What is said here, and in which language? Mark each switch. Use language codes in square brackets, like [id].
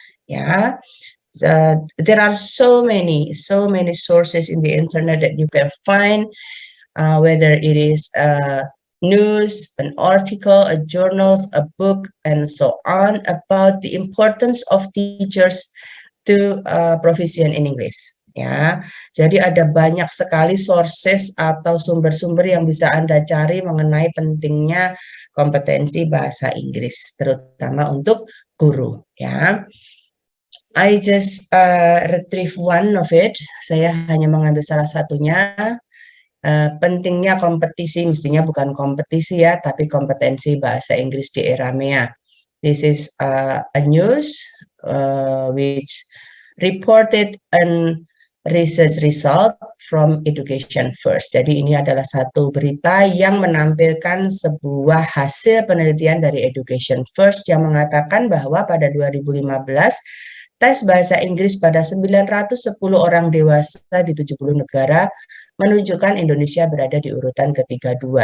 [en] Ya, there are so many sources in the internet that you can find, whether it is news, an article, a journals, a book, and so on about the importance of teachers to proficient in English. [id] Ya, jadi ada banyak sekali sources atau sumber-sumber yang bisa Anda cari mengenai pentingnya kompetensi bahasa Inggris, terutama untuk guru. [en] Ya, I just retrieve one of it. [id] Saya hanya mengambil salah satunya. Pentingnya kompetisi, mestinya bukan kompetisi ya, tapi kompetensi bahasa Inggris di era MEA. [en] This is a news which reported an research result from Education First. [id] Jadi ini adalah satu berita yang menampilkan sebuah hasil penelitian dari Education First yang mengatakan bahwa pada 2015 tes bahasa Inggris pada 910 orang dewasa di 70 negara menunjukkan Indonesia berada di urutan ke-32.